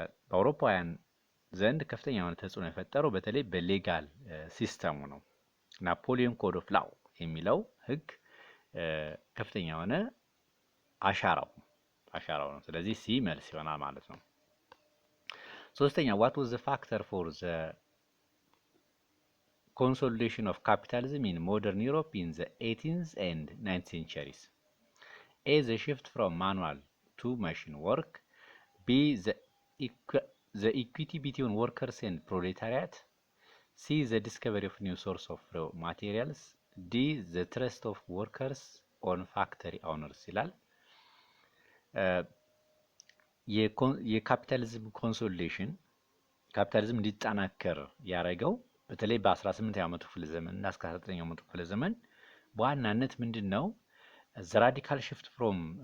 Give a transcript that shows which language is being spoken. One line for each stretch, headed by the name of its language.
Amharic: በአውሮፓውያን ዘንድ ከፍተኛ የሆነ ተጽዕኖ የፈጠረው በተለይ በሌጋል ሲስተሙ ነው። ናፖሊዮን ኮድ ኦፍ ላው የሚለው ህግ ከፍተኛ የሆነ አሻራው ነው። ስለዚህ ሲ መልስ ይሆናል ማለት ነው። ሶስተኛ
English: what was the factor for the consolidation of capitalism in modern Europe in the 18th and 19th centuries? A the shift from manual to machine work. B the equity between workers and proletariat. C the discovery of new source of raw materials. D the trust of workers on factory owners
Amharic: ይላል። የካፒታሊዝም ኮንሶሊዴሽን ካፒታሊዝም እንዲጠናከር ያደረገው በተለይ በ18ኛው መቶ ክፍለ ዘመን እና እስከ 19ኛው መቶ ክፍለ ዘመን በዋናነት ምንድነው
English: the radical shift from